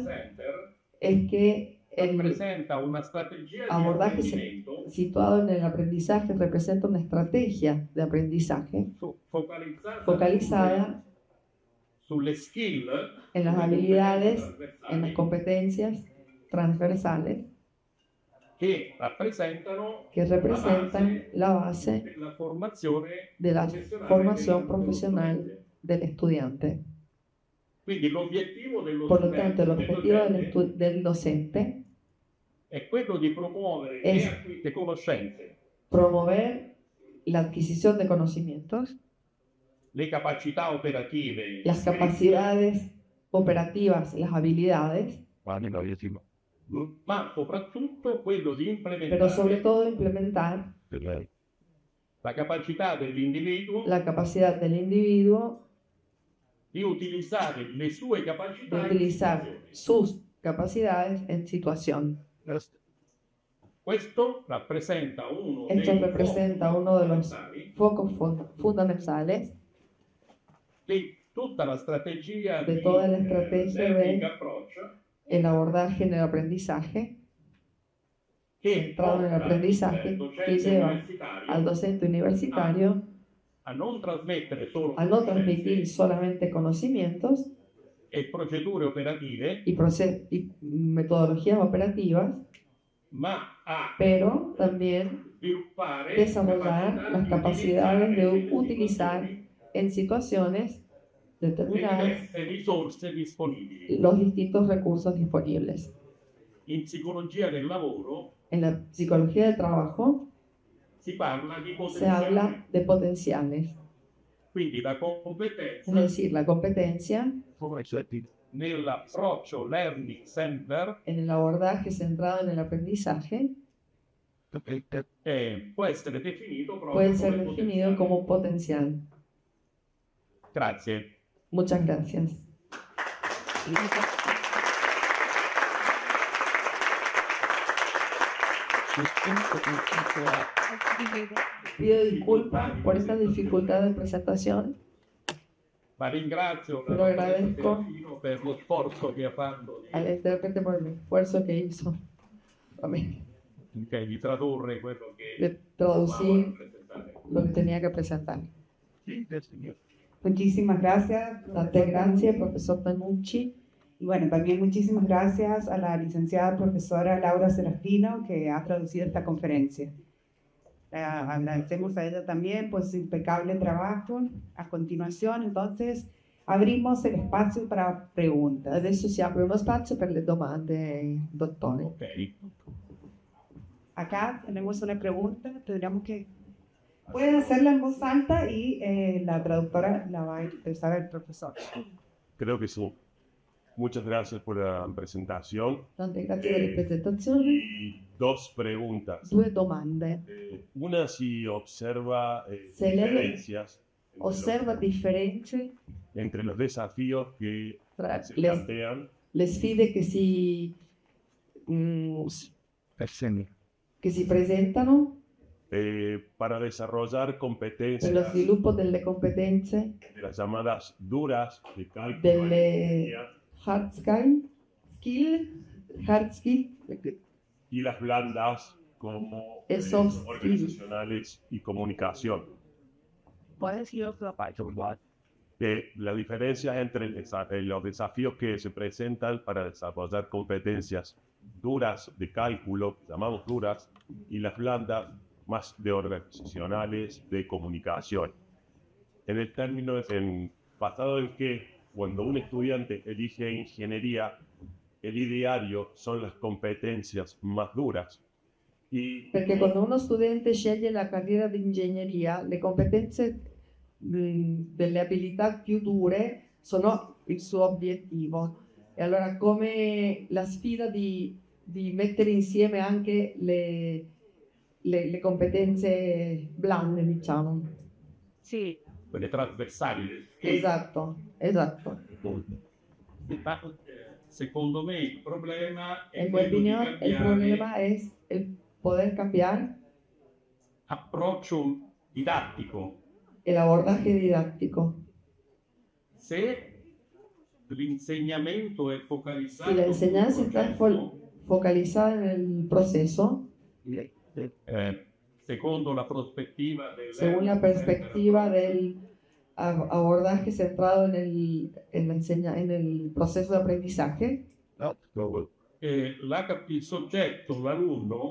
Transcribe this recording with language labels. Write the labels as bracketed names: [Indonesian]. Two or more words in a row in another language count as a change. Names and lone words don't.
[English] Learning Center [Spanish] es que el [Italian] rappresenta una strategia di [Spanish] abordaje [Italian] apprendimento [Spanish] situado en el aprendizaje representa una estrategia de aprendizaje focalizada [Italian] sulle skill, [Spanish] en las [Italian] sulle [Spanish] habilidades, [Italian] competenze [Spanish] en las [Italian] trasversali [Spanish] competencias transversales [Italian] che rappresentano [Spanish] que representan la base [Italian] della formazione [Spanish] de la [Italian] professionale [Spanish] formación [Italian] dello [Spanish] profesional [Italian] studente. [Spanish] del estudiante. [Italian] Quindi l'obiettivo dello [Spanish] Por lo tanto, el [Italian] studente, [Spanish] objetivo del docente [Italian] è quello di promuovere le conoscenze, [Spanish] promover la adquisición de conocimientos, [Italian] le capacità operative, [Spanish] las capacidades operativas, las habilidades, [Italian] ma soprattutto quello di [Spanish] pero sobre [Italian] implementare [Spanish] todo implementar [Italian] la capacità dell'individuo [Spanish] la capacidad del individuo [Italian] di utilizzare le sue [Spanish] de [Italian] capacità in [Spanish] utilizar [Italian] situazioni. [Spanish] sus capacidades en situación. [Italian] Questo rappresenta uno [Spanish] Esto [Italian] dei [Spanish] representa [Italian] focus [Spanish] uno de los [Italian] fondamentali [Spanish] focos fundamentales [Italian] di tutta la strategia [Spanish] de [Italian] di [Spanish] toda la estrategia [Italian] learning [Spanish] de [Italian] approach [Spanish] el abordaje en el aprendizaje, [Italian] che [Spanish] centrado en el [Italian] porta [Spanish] aprendizaje, [Italian] il [Spanish] que [Italian] docente [Spanish] lleva [Italian] universitario [Spanish] al docente universitario [Italian] a non trasmettere solo [Spanish] a no transmitir [Italian] conoscenze [Spanish] solamente conocimientos [Italian] e procedure operative, [Spanish] y metodologías operativas, [Italian] ma a [Spanish] pero también [Italian] sviluppare [Spanish] desarrollar las capacidades de utilizar [Italian] situazioni [Spanish] en situaciones [Italian] le [Spanish] determinadas [Italian] diverse risorse disponibili. [Spanish] los distintos recursos disponibles. [Italian] In psicologia del lavoro [Spanish] En la psicología del trabajo [Italian] si parla di [Spanish] se [Italian] potenziale, [Spanish] habla de potenciales, [Italian] quindi la [Spanish] es [Italian] competenza [Spanish] decir, la competencia [Italian] nell'approccio [English] learning center [Spanish] en el abordaje centrado en el aprendizaje [Italian] può essere definito proprio [Spanish] puede ser [Italian] come [Spanish] definido [Italian] potenziale. [Spanish] como potencial. [Italian] Grazie. [Spanish] Muchas gracias. Pido disculpas por esta dificultad de presentación. [Italian] Ma ringrazio [Spanish] Lo agradezco [Italian] per lo sforzo che ha fatto [Spanish] al intérprete por el esfuerzo que hizo Amén. [Italian] di tradurre quello che [Spanish] De traducir [Italian] presentare. [Spanish] lo que tenía que presentar. Muchísimas gracias. Tante gracias, profesor Tanucci. Y bueno, también muchísimas gracias a la licenciada profesora Laura Serafino que ha traducido esta conferencia. Agradecemos a ella también por su impecable trabajo. A continuación, entonces, abrimos el espacio para preguntas. [Italian] Adesso si apre uno spazio per le domande, dottore. Ok. [Spanish] Acá tenemos una pregunta, tendríamos que... Pueden hacerla en voz alta y la traductora la va a expresar el profesor. Creo que sí. Muchas gracias por la presentación. [Italian] Tante grazie delle presentazioni. [Spanish] Y dos preguntas. [Italian] Due domande. [Spanish] Una, si observa Se le- diferencias [Italian] Osserva differenze [Spanish] entre los desafíos que [Italian] tra [Spanish] se le plantean [Italian] sfide che si presentano [Spanish] para desarrollar [Italian] per lo [Spanish] competencias [Italian] sviluppo delle competenze [Spanish] de las llamadas duras de cálculo [Italian] delle [English] hard skill [Spanish] y las blandas como [English] soft skill. [Spanish] organizacionales y comunicación. La diferencia entre los desafíos que se presentan para desarrollar competencias duras de cálculo, llamamos duras, y las blandas más de organizacionales de comunicación. En el término, basado en que cuando un estudiante elige ingeniería, el ideario son las competencias más duras. [Italian] Perché quando uno studente sceglie la carriera di ingegneria, le competenze delle abilità più dure sono il suo obiettivo. E allora come la sfida di mettere insieme anche le competenze blande, diciamo. Sì. Quelle trasversali. Esatto. Ma secondo me il problema è [Spanish] En mi [Italian] quello di [Spanish] opinión, el [Italian] cambiare [Spanish] problema es el poder cambiar [Italian] approccio didattico. [Spanish] el abordaje didáctico. [Italian] Se l'insegnamento è focalizzato [Spanish] Si la [Italian] sul [Spanish] enseñanza está [Italian] processo, [Spanish] focalizada en el proceso, [Italian] secondo la prospettiva del [Spanish] según la perspectiva del abordaje centrado en en el proceso de aprendizaje, [Italian] il soggetto, l'alunno,